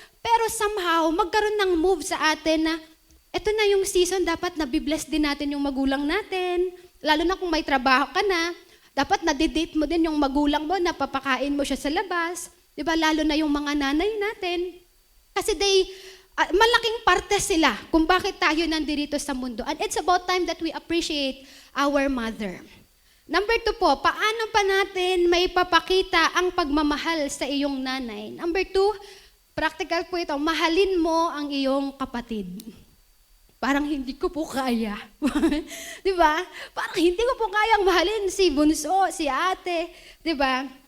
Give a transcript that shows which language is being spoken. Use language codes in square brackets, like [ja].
[tl] Pero somehow, magkaroon ng move sa atin na, eto na yung season, dapat nabibless din natin yung magulang natin. Lalo na kung may trabaho ka na, dapat nadidate mo din yung magulang mo, napapakain mo siya sa labas. Di ba? Lalo na yung mga nanay natin. Kasi malaking parte sila kung bakit tayo nandito sa mundo. [en] And it's about time that we appreciate our mother. [tl] Number 2 po, paano pa natin may papakita ang pagmamahal sa iyong nanay? Number 2, practical po ito, mahalin mo ang iyong kapatid. Parang hindi ko po kaya. Di ba? Parang hindi ko po kayang mahalin si bunso, si ate. Di ba?